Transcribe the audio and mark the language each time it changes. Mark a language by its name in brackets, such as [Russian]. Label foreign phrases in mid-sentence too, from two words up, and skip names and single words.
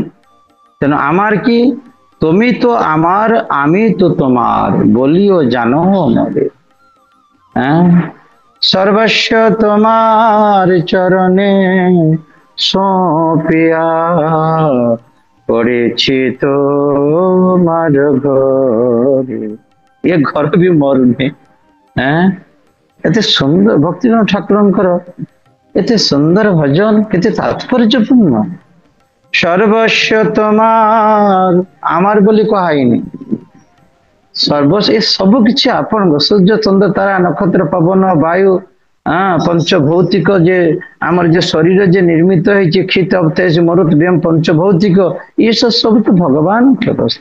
[Bangla] কেন আমার কি? তুমি তো আমার, আমি তো তোমার, বলিও জানো মরে। হ্যাঁ, সর্বস্ব তোমার চরণে সঁপিয়া, পড়েছি তোমার ঘরে। [Odia] ଏ ଘର ବି ମରୁନି। ହଁ, ଏତେ ସୁନ୍ଦର ଭକ୍ତିନାଥ ଠାକୁରଙ୍କର এতে ସୁନ୍ଦର ଭଜନ, କେତେ ତାତ୍ପର୍ଯ୍ୟପୂର୍ଣ୍ଣ। ସର୍ବସ୍ୱ ତମାର, আমার ବୋଲି କୁହାହେଇନି, ସର୍ବସ୍ୱ ଏ ସବୁ କିଛି ଆପଣଙ୍କ। ସୂର୍ଯ୍ୟ ଚନ୍ଦ୍ର ତାରା ନକ୍ଷତ୍ର ପବନ ବାୟୁ, ପଞ୍ଚଭୌତିକ ଯେ ଆମର ଯେ ଶରୀର ଯେ ନିର୍ମିତ ହେଇଛି, କ୍ଷିତ ତେଜ ମରୁତ ବ୍ୟମ ପଞ୍ଚଭୌତିକ, ଏ ସବୁ ତ ଭଗବାନଙ୍କ ବସ୍ତୁ।